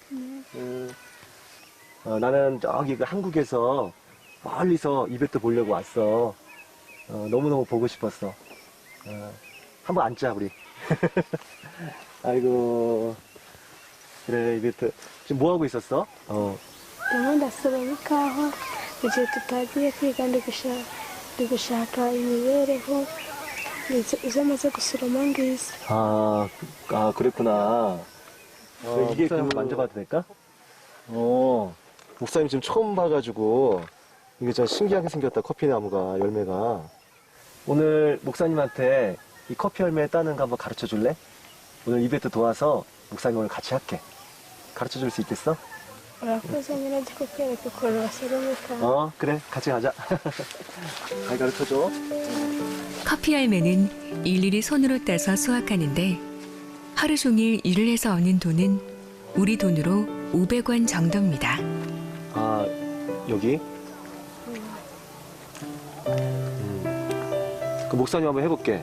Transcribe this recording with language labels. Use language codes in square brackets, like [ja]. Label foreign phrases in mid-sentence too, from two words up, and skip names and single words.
[ko] 나는 저기 그 한국에서 멀리서 이베트 보려고 왔어. 너무너무 보고 싶었어. 한번 앉자 우리. 아이고. 그래 이베트. 지금 뭐 하고 있었어? [rw] ndimo ndasoma ikawa mu gihe tutagiye kwiga ndi gushaka imibereho izo maze gusoroma ngizi. [ko] 그랬구나. 이게 목사님 그 만져봐도 될까? 목사님 지금 처음 봐가지고 이게 진짜 신기하게 생겼다. 커피나무가 열매가. 오늘 목사님한테 이 커피 열매 따는 거 한번 가르쳐 줄래? 오늘 이베트 도와서 목사님 오늘 같이 할게. 가르쳐 줄 수 있겠어? [rw] urakoze nyine kukwereka ukuntu basoromeka. [ko] 그래. 같이 가자. 잘 가르쳐 줘. 커피 열매는 일일이 손으로 따서 수확하는데 하루 종일 일을 해서 얻는 돈은 우리 돈으로 500원 정도입니다. 아, 여기? 그 목사님 한번 해볼게.